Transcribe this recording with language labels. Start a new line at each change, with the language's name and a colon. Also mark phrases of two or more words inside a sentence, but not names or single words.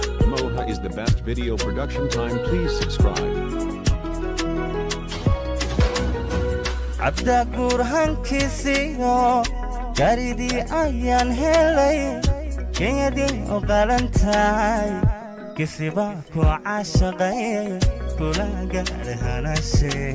English: Moha is the best video production time. Please subscribe.
Somali: Cabda guur hankiisiyo, garidii ayaan helay, Kenyadii u qalan tahay. Kisiba ku caashaqay, kula gaadhay hanashe.